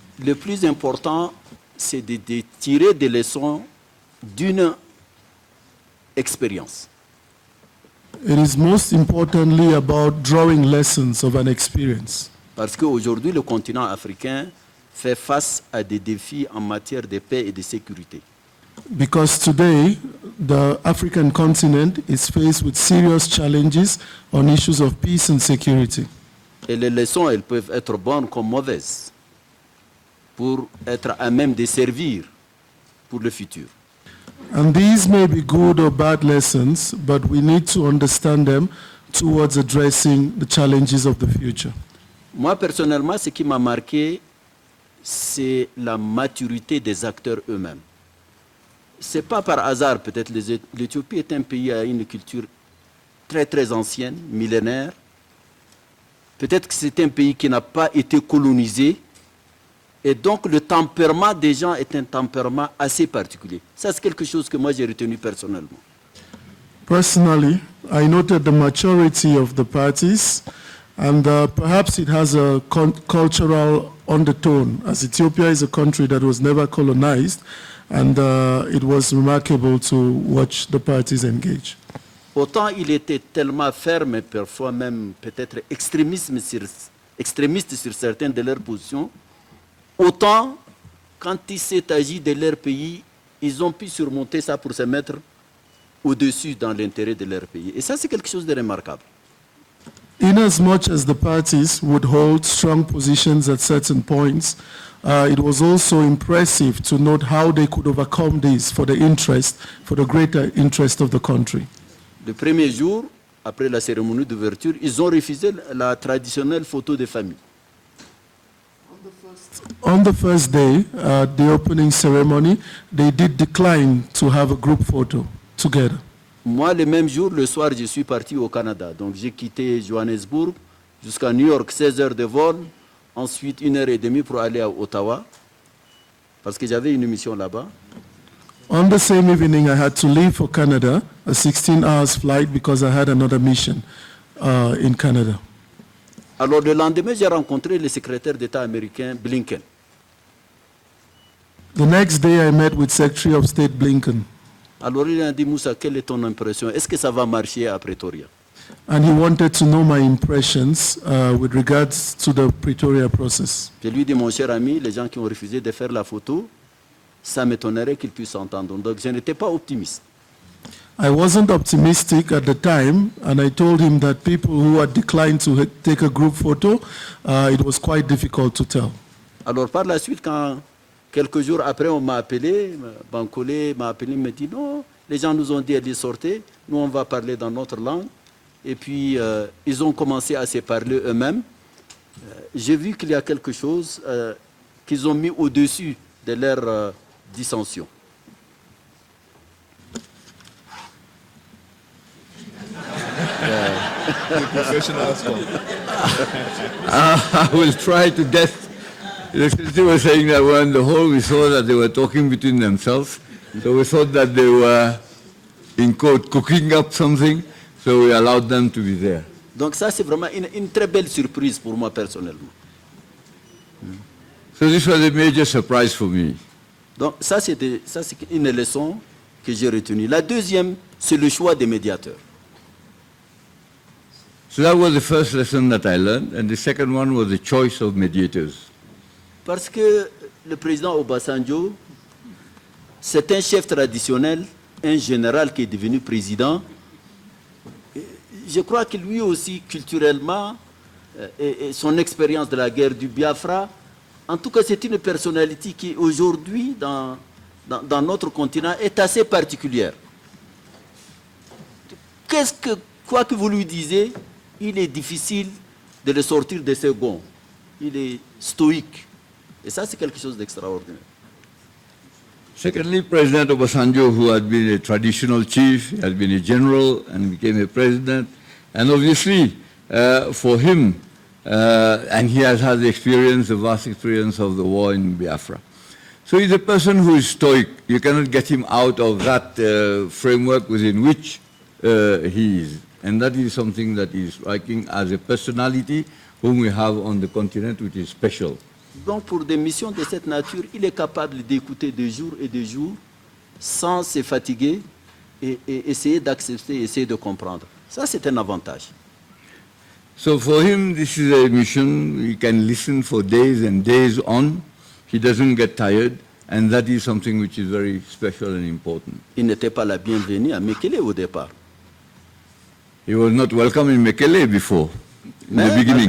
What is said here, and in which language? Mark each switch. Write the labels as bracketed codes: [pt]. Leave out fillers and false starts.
[fr] Le plus important, c'est de tirer des leçons d'une expérience. [en] It is most importantly about drawing lessons of an experience. [fr] Parce qu'aujourd'hui, le continent africain fait face à des défis en matière de paix et de sécurité. [en] Because today, the African continent is faced with serious challenges on issues of peace and security. [fr] Et les leçons, elles peuvent être bonnes comme mauvaises pour être à même de servir pour le futur. [en] And these may be good or bad lessons, but we need to understand them towards addressing the challenges of the future. [fr] Moi, personnellement, ce qui m'a marqué, c'est la maturité des acteurs eux-mêmes. Ce n'est pas par hasard, peut-être, l'Éthiopie est un pays à une culture très, très ancienne, millénaire. Peut-être que c'est un pays qui n'a pas été colonisé. Et donc, le tempérament des gens est un tempérament assez particulier. Ça, c'est quelque chose que moi, j'ai retenu personnellement. [en] Personally, I noted the maturity of the parties, and perhaps it has a cultural undertone, as Ethiopia is a country that was never colonized, and it was remarkable to watch the parties engage. [fr] Autant il était tellement ferme, et parfois même peut-être extrémiste sur certaines de leurs positions, autant, quand il s'est agi de leur pays, ils ont pu surmonter ça pour se mettre au-dessus dans l'intérêt de leur pays. Et ça, c'est quelque chose de remarquable. [en] Inasmuch as the parties would hold strong positions at certain points, it was also impressive to note how they could overcome this for the greater interest of the country. [fr] Le premier jour, après la cérémonie d'ouverture, ils ont refusé la traditionnelle photo de famille. [en] On the first day, the opening ceremony, they did decline to have a group photo together. [fr] Moi, le même jour, le soir, je suis parti au Canada. Donc, j'ai quitté Johannesburg jusqu'à New York, 16 heures de vol. Ensuite, 1h30 pour aller à Ottawa, parce que j'avais une mission là-bas. [en] On the same evening, I had to leave for Canada, a 16 hours flight, because I had another mission in Canada. [fr] Alors, le lendemain, j'ai rencontré le secrétaire d'État américain Blinken. [en] The next day, I met with Secretary of State Blinken. [fr] Alors, il a dit, Moussa, quelle est ton impression? Est-ce que ça va marcher à Pretoria? [en] And he wanted to know my impressions with regards to the Pretoria process. [fr] Je lui ai dit, mon cher ami, les gens qui ont refusé de faire la photo, ça m'étonnerait qu'ils puissent s'entendre. Donc, je n'étais pas optimiste. [en] I wasn't optimistic at the time, and I told him that people who had declined to take a group photo, it was quite difficult to tell. [fr] Alors, par la suite, quand quelques jours après, on m'a appelé, Bancolé m'a appelé, il m'a dit, non, les gens nous ont dit de sortir, nous on va parler dans notre langue. Et puis, ils ont commencé à se parler eux-mêmes. J'ai vu qu'il y a quelque chose qu'ils ont mis au-dessus de leur dissension. [en] I will try to guess. They were saying that we're in the hall, we saw that they were talking between themselves. So we thought that they were, in quote, cooking up something. So we allowed them to be there. [fr] Donc ça, c'est vraiment une très belle surprise pour moi personnellement. [en] So this was a major surprise for me. [fr] Donc ça, c'est une leçon que j'ai retenue. La deuxième, c'est le choix des médiateurs. [en] So that was the first lesson that I learned, and the second one was the choice of mediators. [fr] Parce que le président Obasanjo, c'est un chef traditionnel, un général qui est devenu président. Je crois que lui aussi, culturellement, et son expérience de la guerre du Biafra, en tout cas, c'est une personnalité qui, aujourd'hui, dans notre continent, est assez particulière. Quoi que vous lui disiez, il est difficile de le sortir de ses gonds. Il est stoïque. Et ça, c'est quelque chose d'extraordinaire. [en] Secondly, President Obasanjo, who had been a traditional chief, had been a general and became a president, and obviously for him, and he has had the experience, the vast experience of the war in Biafra. So he's a person who is stoic. You cannot get him out of that framework within which he is. And that is something that is striking as a personality whom we have on the continent, which is special. [fr] Donc pour des missions de cette nature, il est capable d'écouter de jour et de jour sans se fatiguer et essayer d'accepter, essayer de comprendre. Ça, c'est un avantage. [en] So for him, this is a mission. He can listen for days and days on. He doesn't get tired, and that is something which is very special and important. [fr] Il n'était pas la bienvenue à Mekelle au départ. [en] He was not welcome in Mekelle before, in the beginning.